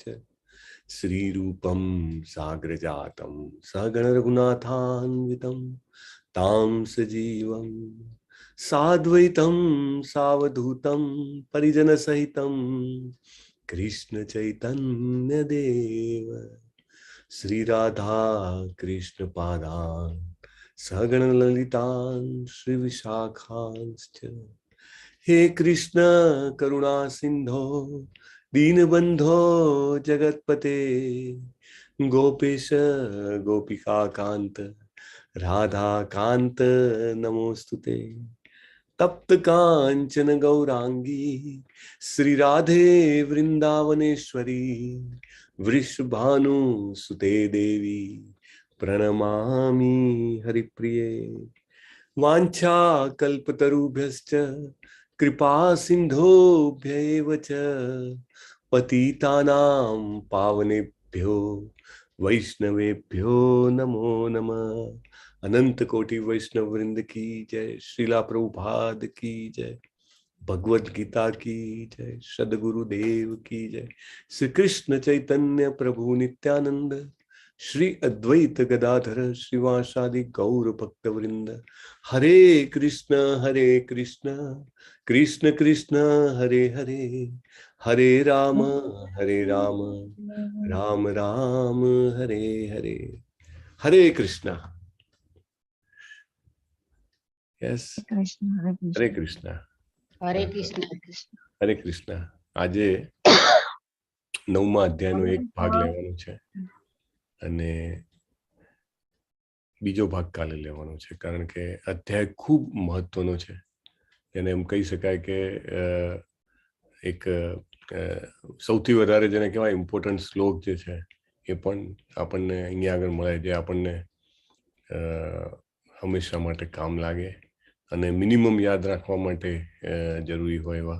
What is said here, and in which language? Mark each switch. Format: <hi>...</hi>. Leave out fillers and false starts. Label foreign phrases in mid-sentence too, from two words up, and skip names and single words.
<sa>શ્રીરૂપં સાગ્રજાतं સગણ રઘુનાથાન્વિतं તાં સજીવં સાદ્વૈतं સાવધૂतं પરિજનસહિतं કૃષ્ણ ચૈતન્ય દેવ શ્રી રાધા કૃષ્ણ પાદાન સગણ લલિતાન શ્રી વિશાખાંશ્ચ. હે કૃષ્ણ કરુણા સિંધો दीनबंधो जगतपते गोपेश गोपिका कांत राधा कांत नमोस्तुते. तप्त कांचन गौरांगी श्री राधे वृंदावनेश्वरी वृषभानु सुते देवी प्रणमामि हरिप्रिये. वाञ्छा कल्पतरुभ्यश्च कृपा सिंधुभ्यैव च पतितानां पावनेभ्यो वैष्णवेभ्यो नमो नमः.</sa> <hi>अनंत कोटि वैष्णव वृंद की जय. श्रीला प्रभुपाद की जय. भगवद गीता की जय. सद्गुरुदेव की जय.</hi> <sa>श्री कृष्ण चैतन्य प्रभु नित्यानंद श्री अद्वैत गदाधर श्रीवासादि गौर भक्त वृंद. हरे कृष्ण कृष्ण कृष्ण हरे हरे हरे राम राम राम हरे हरे, हरे कृष्णा. यस, हरे कृष्णा. હરે કૃષ્ણ હરે કૃષ્ણ.</sa> <gu>આજે 9મા અધ્યાયનો એક ભાગ લેવાનો છે અને બીજો ભાગ કાલે લેવાનો છે, કારણ કે અધ્યાય ખૂબ મહત્વનો છે. એને એમ કહી શકાય કે એક સૌથી વધારે જેને કહેવાય ઇમ્પોર્ટન્ટ શ્લોક જે છે એ પણ આપણને અહીંયા આગળ મળે, જે આપણને હંમેશા માટે કામ લાગે અને મિનિમમ યાદ રાખવા માટે જરૂરી હોય એવા.</gu>